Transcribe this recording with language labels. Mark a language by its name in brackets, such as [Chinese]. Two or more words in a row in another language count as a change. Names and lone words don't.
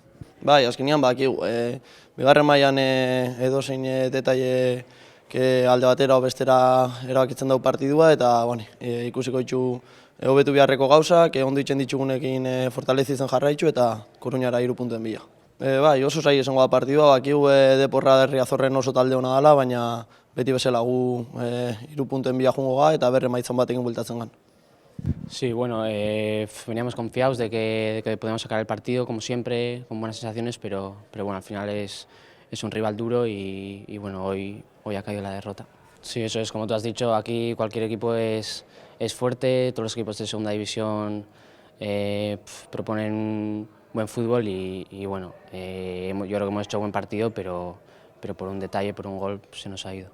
[Basque] Bai, azkenian bakigu, bigarren mailan edozein detaile alde batera o bestera erabakitzen dau partidua, eta ikusiko ditu hobetu beharreko gauzak, ondo itzen ditugunekin fortalezitzen jarraitzu eta Koruñara 3 puntuen bila. Bai, oso zai esango da partidua, bakigu Deporra Riazorren oso talde hona dela, baina beti bezala gu 3 puntuen bila jungo ga eta berre maitzan batekin bueltatzen gan. [Spanish] Sí, bueno, veníamos confiados de que podíamos sacar el partido, como siempre, con buenas sensaciones, pero bueno, al final es un rival duro y bueno, hoy ha caído la derrota. Sí, eso es, como tú has dicho, aquí cualquier equipo es fuerte, todos los equipos de segunda división proponen buen fútbol y bueno, yo creo que hemos hecho buen partido, pero por un detalle, por un gol, se nos ha ido.